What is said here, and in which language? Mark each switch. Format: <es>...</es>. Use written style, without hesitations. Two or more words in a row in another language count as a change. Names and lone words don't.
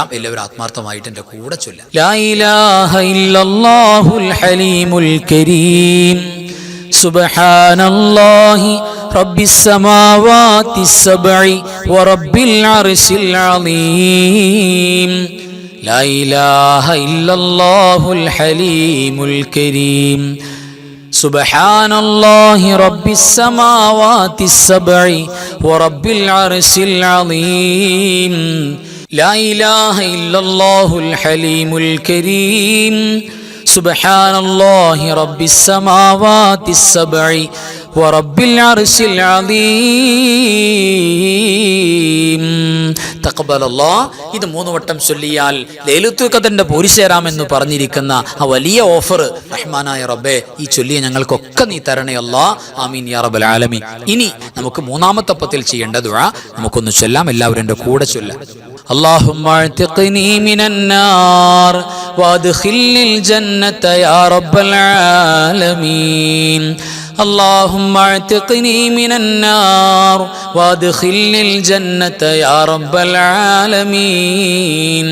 <ml>എല്ലാവരും ആത്മാർത്ഥമായിട്ട് എൻ്റെ കൂടെ ചൊല്ലാം.</ml> <ar>لا إله إلا الله الحليم الكريم سبحان الله رب السماوات السبع ورب العرش العظيم. لا إله إلا الله الحليم الكريم سبحان الله رب السماوات السبع ورب العرش العظيم. لا إله إلا الله الحليم الكريم سبحان الله رب السماوات السبع ورب العرش العظيم. تقبل الله.</ar> <ml>ഇത് 3 വട്ടം ചൊല്ലിയാൽ ലൈലത്തുൽ ഖദറിന്റെ പോരിശേരാമെന്ന് പറഞ്ഞിരിക്കുന്ന ആ വലിയ ഓഫർ റഹ്മാനായ റബ്ബേ, ഈ ചൊല്ലിയ ഞങ്ങൾക്കൊക്കെ നീ തരണേ അല്ലാഹ്.</ml> <ar>آمين يا رب العالمين.</ar> <ml>ഇനി നമുക്ക് 3-ാമത്തെ പത്തിൽ ചെയ്യേണ്ട ദുആ നമുക്കൊന്ന് ചൊല്ലാം. എല്ലാവരും എൻ്റെ കൂടെ ചൊല്ലാം.</ml> <ar>اللهم اعتقني من النار وادخلني الجنة يا رب العالمين. اللهم اعتقني من النار وادخلني الجنة يا رب العالمين.</ar>